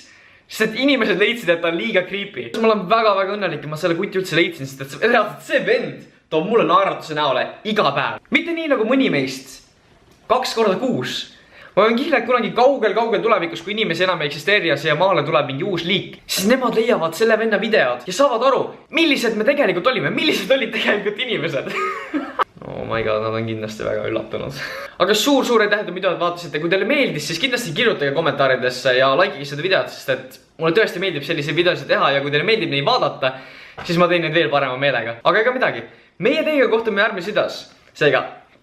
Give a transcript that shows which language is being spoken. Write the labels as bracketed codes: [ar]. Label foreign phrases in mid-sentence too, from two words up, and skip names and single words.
[et] Sest et inimesed leidsid, et ta on liiga creepy. Ma olen väga-väga õnnelik, et ma selle kuti üldse leidsin, sest et see vend toob mulle naeratuse näole iga päev. Mitte nii nagu mõni meist 2 korda kuus. Ma olen kihled kunagi kaugel tulevikus, kui inimesi enam ei eksisteeri ja siia maale tuleb mingi uus liik. Siis nemad leiavad selle venna videod ja saavad aru, millised me tegelikult olime, millised olid tegelikult inimesed. [en] Oh my god, [et] nad on kindlasti väga üllatunud. Aga suur aitäh, et videot vaatasite. Kui teile meeldis, siis kindlasti kirjutage kommentaaridesse ja likeige seda videot, sest et mulle tõesti meeldib selliseid videosid teha ja kui teile meeldib neid vaadata, siis ma teen neid veel parema meelega. Aga ega midagi. Meie teiega kohtume järgmises videos.